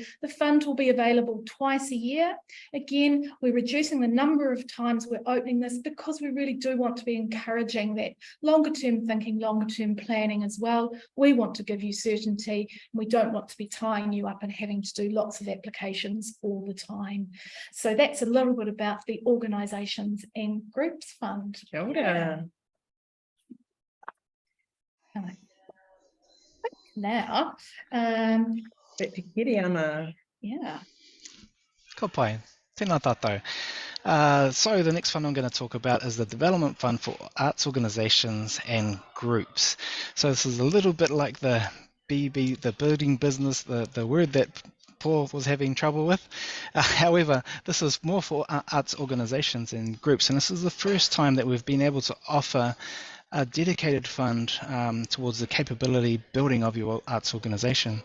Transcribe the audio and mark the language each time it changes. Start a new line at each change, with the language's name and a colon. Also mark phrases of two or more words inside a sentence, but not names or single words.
English: The fund will be available twice a year. Again, we're reducing the number of times we're opening this because we really do want to be encouraging that longer term thinking, longer term planning as well. We want to give you certainty. We don't want to be tying you up and having to do lots of applications all the time. So that's a little bit about the organisations and Groups Fund. Kia ora. Now, Back to Kiri ana. yeah.
Māori: Ka pai, tēnā tātou.
English: So the next fund I'm going to talk about is the Development Fund for Arts Organisations and Groups. So this is a little bit like the BB, the building business, the word that Paul was having trouble with. However, this is more for arts organisations and groups, and this is the first time that we've been able to offer a dedicated fund towards the capability building of your arts organisation.